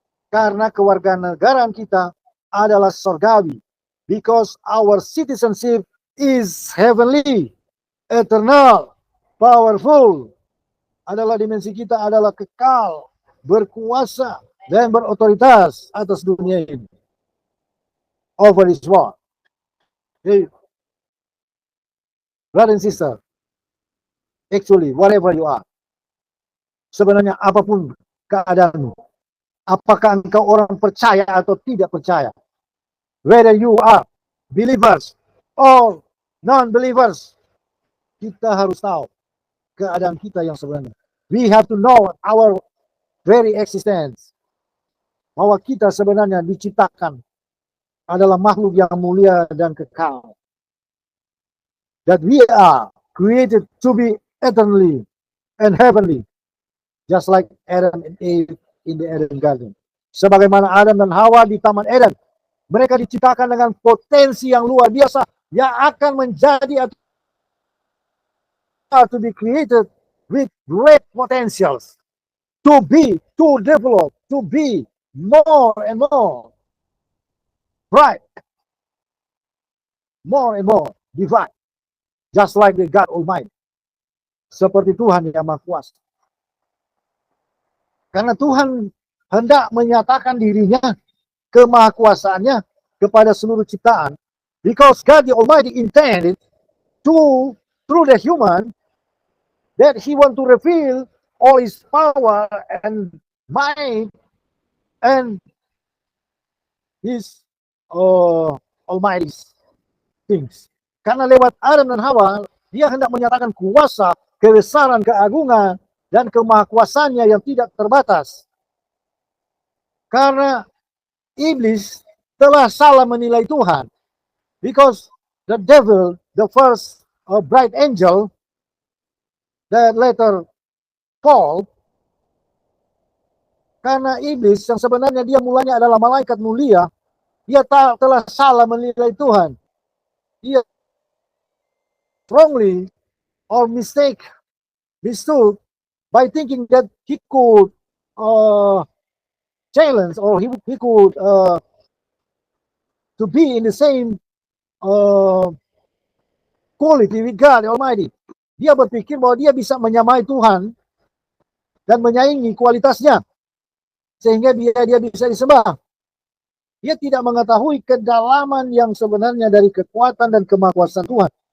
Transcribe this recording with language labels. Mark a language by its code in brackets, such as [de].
[id] Karena kewarganegaraan kita adalah surgawi. [en] Because our citizenship is heavenly, eternal, powerful. [id] Adalah dimensi kita adalah kekal, berkuasa, dan berotoritas atas dunia ini. [en] Over this world. Hey, brother and sister, actually, whatever you are, [id] sebenarnya apapun keadaanmu, apakah engkau orang percaya atau tidak percaya, [en] whether you are believers or non-believers, [id] kita harus tahu keadaan kita yang sebenarnya. [en] We have to know our very existence. [id] Bahwa kita sebenarnya diciptakan adalah makhluk yang mulia dan kekal. [en] That we are created to be eternally and heavenly. Just like Adam and Eve in the Eden Garden. [id] Sebagaimana Adam dan Hawa di Taman Eden. Mereka diciptakan dengan potensi yang luar biasa. Yang akan menjadi [en] to be created with great potentials. To be, to develop, to be more and more bright. More and more divine. Just like the God Almighty. [id] Seperti Tuhan yang Maha Kuasa. Karena Tuhan hendak menyatakan dirinya, kemahakuasaannya kepada seluruh ciptaan. [en] Because God the Almighty intended to, through the human, that He want to reveal all His power and might and His almighty things. [id] Karena lewat Adam dan Hawa, Dia hendak menyatakan kuasa, kebesaran, keagungan, dan kemahakuasaannya yang tidak terbatas. Karena iblis telah salah menilai Tuhan. [en] Because the devil, the first bright angel, that later fall, [id] karena iblis yang sebenarnya dia mulanya adalah malaikat mulia, dia telah salah menilai Tuhan. Dia [en] wrongly or mistook by thinking that he could challenge or he could to be in the same quality with God Almighty. [id] Dia berpikir bahwa dia bisa menyamai Tuhan dan menyaingi kualitasnya sehingga dia bisa disembah. Dia tidak mengetahui kedalaman yang sebenarnya dari kekuatan dan kemahakuasaan Tuhan.